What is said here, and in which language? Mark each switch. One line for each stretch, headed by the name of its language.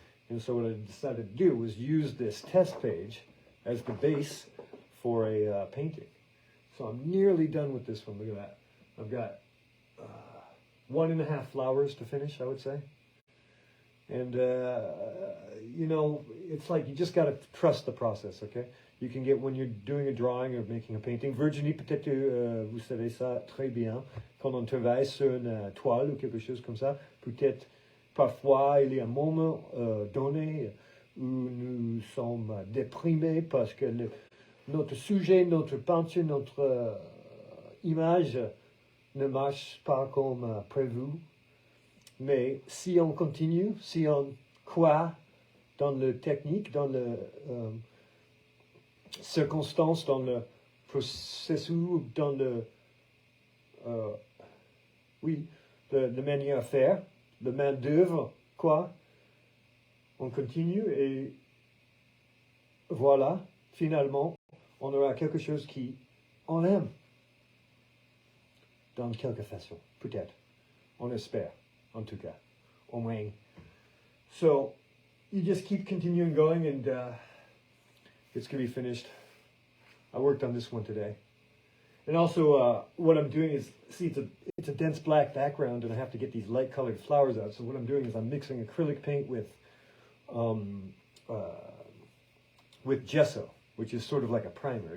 English: And so what I decided to do was use this test page as the base for a painting. So I'm nearly done with this one. Look at that. I've got 1.5 flowers to finish, I would say. And, you know, it's like you just got to trust the process, okay? You can get, when you're doing a drawing or making a painting,
French: Virginie, peut-être vous savez ça très bien, quand on travaille sur une toile ou quelque chose comme ça, peut-être parfois il y a un moment donné où nous sommes déprimés parce que notre sujet, notre peinture, notre image ne marche pas comme prévu. Mais si on continue, si on croit dans la technique, dans la circonstance, dans le processus, dans le, la manière à faire, la main d'œuvre, quoi, on continue et voilà, finalement, on aura quelque chose qui on aime, dans quelque façon, peut-être, on espère. En tout cas, au moins.
English: So, you just keep continuing going and it's going to be finished. I worked on this one today. And also, what I'm doing is, see, it's a dense black background and I have to get these light colored flowers out. So what I'm doing is I'm mixing acrylic paint with gesso, which is sort of like a primer.